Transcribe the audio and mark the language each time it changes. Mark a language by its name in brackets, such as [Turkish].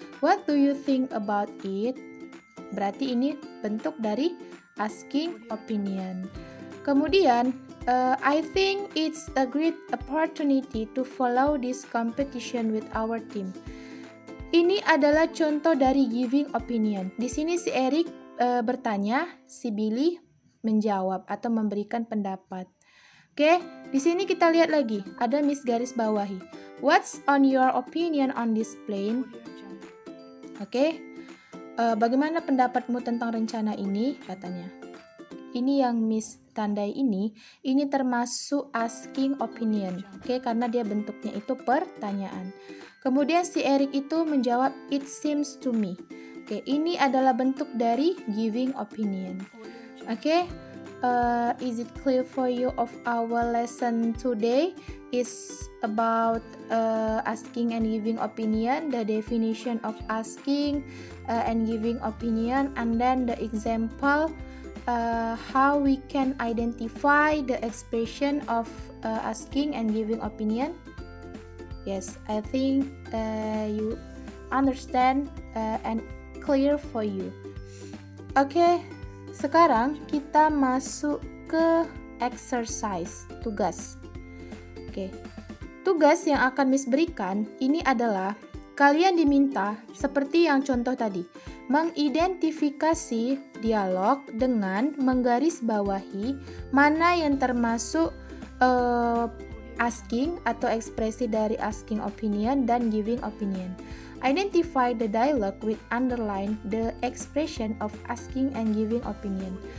[English] What do you think about it? [Indonesian] Berarti ini bentuk dari asking opinion. [English] Kemudian, I think it's a great opportunity to follow this competition with our team. [Indonesian] Ini adalah contoh dari giving opinion. Di sini si Erik bertanya, si Billy menjawab atau memberikan pendapat. Oke, di sini kita lihat lagi, ada Miss garis bawahi. [English] What's on your opinion on this plan? [Indonesian] Oke, bagaimana pendapatmu tentang rencana ini? Katanya. Ini yang Miss tandai ini termasuk asking opinion. Oke, karena dia bentuknya itu pertanyaan. Kemudian si Erik itu menjawab, it seems to me. Oke, ini adalah bentuk dari giving opinion. Oke. [English] Is it clear for you of our lesson today is about asking and giving opinion, the definition of asking and giving opinion, and then the example how we can identify the expression of asking and giving opinion. Yes, I think you understand and clear for you. [Indonesian] Okay. Sekarang kita masuk ke exercise, tugas. Oke. Tugas yang akan Miss berikan ini adalah kalian diminta seperti yang contoh tadi, mengidentifikasi dialog dengan menggarisbawahi mana yang termasuk asking atau ekspresi dari asking opinion dan giving opinion. [English] Identify the dialogue with underline the expression of asking and giving opinion.